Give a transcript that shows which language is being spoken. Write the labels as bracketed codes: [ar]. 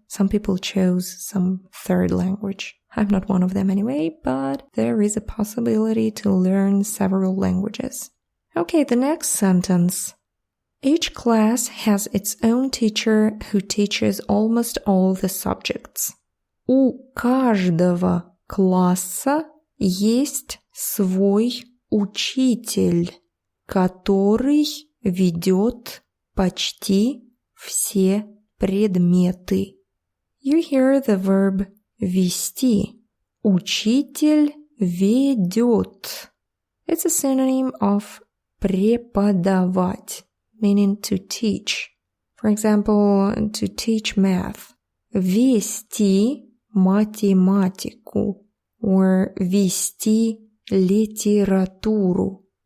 [en] Some people chose some third language. I'm not one of them anyway, but there is a possibility to learn several languages. Okay, the next sentence. Each class has its own teacher who teaches almost all the subjects. [ru] У каждого класса есть свой учитель, который ведет почти все предметы. [en] You hear the verb вести. [ru] Учитель ведет. [en] It's a synonym of преподавать, meaning to teach. For example, to teach math. [ru] Вести математику, or вести литературу.